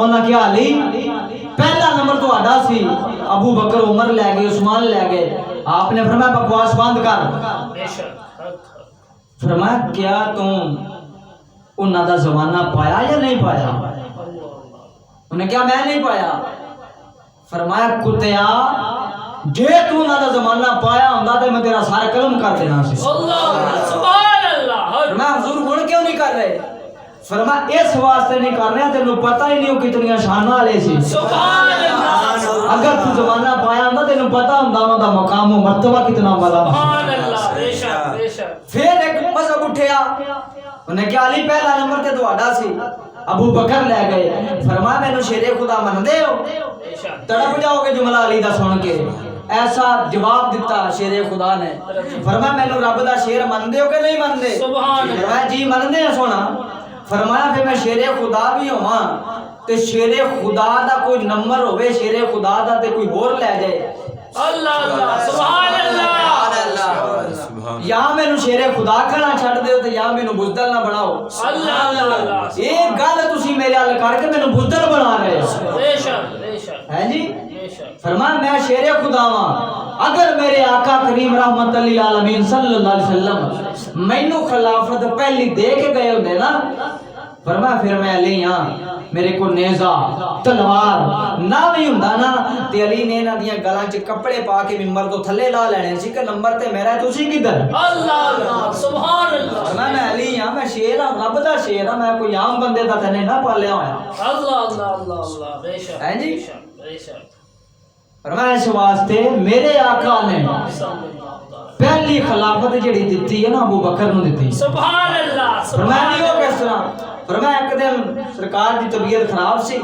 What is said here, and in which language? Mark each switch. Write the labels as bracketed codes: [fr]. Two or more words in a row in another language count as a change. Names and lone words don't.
[pa] انہاں کیا علی پہلا نمبر تو آڈا سی، ابو بکر عمر لے گئے عثمان لے گئے، آپ نے فرمایا بکواس بند کر، بے شک فرمایا کیا تم انہاں دا زمانہ پایا یا نہیں پایا؟ انہیں کیا میں نہیں پایا؟ فرمایا کتیا جے تو انہاں دا زمانہ پایا ہوندا تے میں تیرا سارا قلم کر دینا سی۔ [ar] اللہ سبحان اللہ [pa] فرمایا حضور ہن کیوں نہیں کر رہے؟ فرمایا اس واسطے نہیں کر رہے تینوں پتہ ہی نہیں وہ کتنی شاناں والے سی، [ar] سبحان اللہ [pa] اگر تو زمانہ پایا ہوندا تینوں پتہ ہوندا انہاں دا مقام و مرتبہ کتنا بڑا۔ [ar] سبحان اللہ [pa] بے شک بے شک پھر ایک مذہب اٹھیا، انہیں کیا علی پہلا نمبر تے تہاڈا سی، ابو بکر لے گئے، فرمایا مینوں شیر خدا مندے ہو؟ بے شک تڑپ جاؤ گے جملہ علی دا سن کے، ایسا جواب دیتا شیر خدا نے، فرمایا مینوں رب دا شیر مندے ہو کہ نہیں مندے؟ [ar] سبحان اللہ [pa] فرمایا جی مندے ہیں سونا، فرمایا پھر میں شیر خدا بھی ہوواں تے شیر خدا دا کوئی نمبر ہوئے شیر خدا دا تے کوئی اور لے جائے، [ar] اللہ اللہ سبحان اللہ [pa] یا مینوں شیر خدا کھڑا چھڑ دیو تے یا مینوں بزدل نہ بناؤ۔ [ar] اللہ اللہ [pa] ایک گل تسی میرے حل کر کے مینوں بزدل بنا رہے ہو، بے شک بے شک ہے جی؟ بے شک فرمایا میں شیر خدا ہاں، اگر میرے آقا کریم [ar] رحمت للعالمین صلی اللہ علیہ وسلم [pa] مینوں خلافت پہلی دے کے گئے ہوندے نا، فرمایا پھر میں علی ہاں، میرے کو نیزہ تلوار نہ بھی ہوندا نا تے علی نے انہاں دیاں گلاں چ کپڑے پا کے منبر تو تھلے لا لینے سی کہ نمبر تے میرا ہے تسی کدھر؟ [ar] اللہ اللہ سبحان اللہ [pa] میں علی ہاں، میں شیر ہاں، رب دا شیر ہاں، میں کوئی عام بندے دا تے نہ پالیا ہویا، [ar] اللہ اللہ اللہ اللہ [pa] بے شک ہے جی؟ بے شک بے شک فرمایا اس واسطے میرے آقا نے پہلی خلافت جڑی دیتی ہے نا ابو بکر نو دیتی، [ar] سبحان اللہ [pa] فرمایا [ar] سبحان [pa] نہیں ہو کس طرح؟ فرمایا ایک دن سرکار دی طبیعت خراب سی،